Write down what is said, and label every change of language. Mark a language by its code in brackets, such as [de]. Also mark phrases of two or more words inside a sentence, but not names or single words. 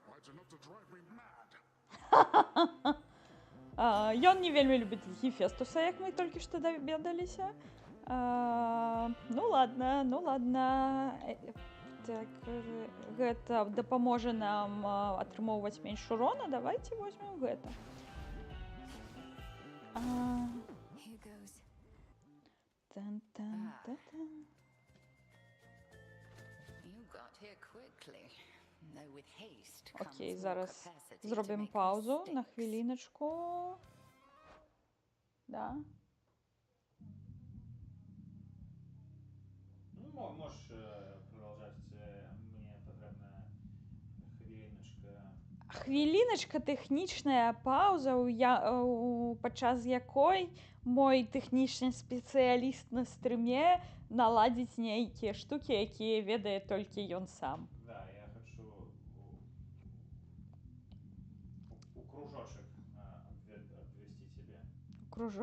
[be] Ён не вельмі любіць Гефестуса, як мы толькі што даведаліся. [ru] Ну ладно, ну ладно. [be] Так, гэта дапаможа нам атрымоўваць менш урона. [ru] Давайте возьмем гэта. [en] Here goes. Тан-тан-та-тан. You got here quickly. Though with haste Окей, comes more [be] зараз [en] capacity to [be] зробім [en] make [be] паузу на [en] mistakes. [uk] хвилиночку. [ru] Да. Ну, можешь продолжать. Мне потрібна хвилиночка. [be] Хвіліначка, тэхнічная пауза, падчас якой мой тэхнічны спецыяліст на стрыме наладзіць нейкія штукі, якія ведае толькі ён сам. [ru] Да, я хочу у кружочек обвести тебе.